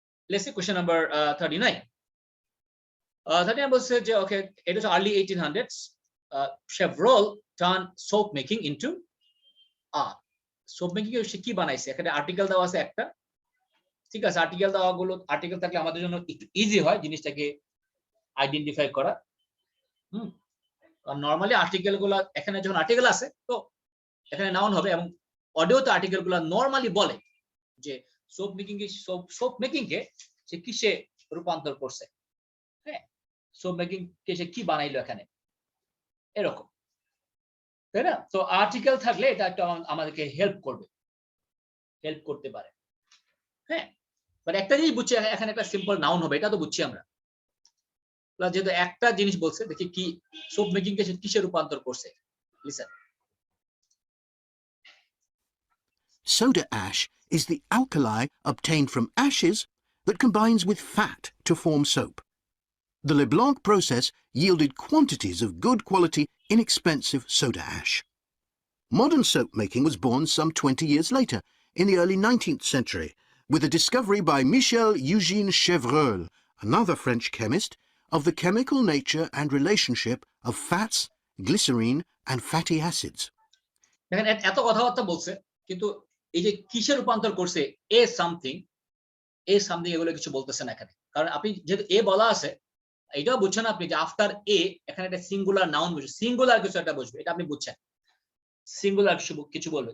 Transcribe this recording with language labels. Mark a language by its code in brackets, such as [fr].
[en] Let's see question number 39. 39 [bn] বলছে যে ওকে, [en] it was early 1800s. Chevrolet turned soap making into art. [bn] Soap making এ সে কি বানাইছে? এখানে article দেওয়া আছে একটা, ঠিক আছে, আর্টিকেল দেওয়া গুলো, আর্টিকেল থাকলে আমাদের জন্য একটু ইজি হয় জিনিসটাকে আইডেন্টিফাই করা। নরমালি আর্টিকেল গুলো, এখানে যখন আর্টিকেল আছে তো এখানে নাউন হবে, এবং অডিওতে আর্টিকেল গুলো নরমালি বলে যে সোপ মেকিং কে, সোপ মেকিং কে সে কিসে রূপান্তর করছে, হ্যাঁ, সোপ মেকিং কে সে কি বানাইলো এখানে, এরকম, তাই না? তো আর্টিকেল থাকলে এটা একটা আমাদেরকে হেল্প করবে, হেল্প করতে পারে, হ্যাঁ। বাট একটা জিনিস বুঝছি, এখানে একটা সিম্পল নাউন হবে, এটা তো বুঝছি আমরা। যেহেতু একটা জিনিস বলছে, দেখি কি সোপ মেকিং কে কিসে রূপান্তর করছে। [en] Listen. Soda ash is the alkali obtained from ashes that combines with fat to form soap. The LeBlanc process yielded quantities of good quality, inexpensive soda ash. Modern soap making was born some 20 years later, in the early 19th century, with a discovery by Michel-Eugène Chevreul, another French chemist, of the chemical nature and relationship of fats, glycerine and fatty acids. [bn] দেখেন এত কথাবার্তা বলছে, কিন্তু এই যে কিসে রূপান্তর করছে, এ সামথিং এগুলো কিছু বলতেছে না এখানে। কারণ আপনি যেহেতু এ বলা আছে, এটাও বুঝছেন আপনি যে আফটার এ এখানে একটা সিঙ্গুলার নাউন বসবে, সিঙ্গুলার কিছু একটা বসবে, এটা আপনি বুঝছেন, সিঙ্গুলার কিছু বলবে।